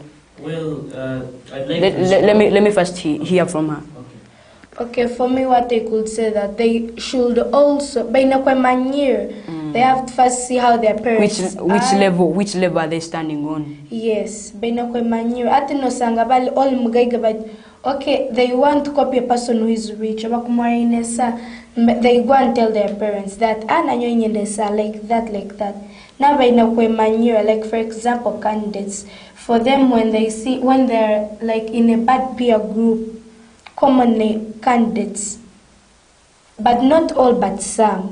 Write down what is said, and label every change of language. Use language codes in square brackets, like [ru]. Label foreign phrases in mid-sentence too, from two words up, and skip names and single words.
[en] Well, I'd like let me first hear from her. Okay, for me, what I could say that they should also, by year, they have to first see how their parents which level are they standing on? Yes, by year. [nyo] Ati no sanga bali all mugaiga, [en] but okay, they want to copy a person who is rich. They go and tell their parents that like that. Now by year, like for example, candidates, for them when they're like in a bad peer group, commonly candidates, but not all, but some.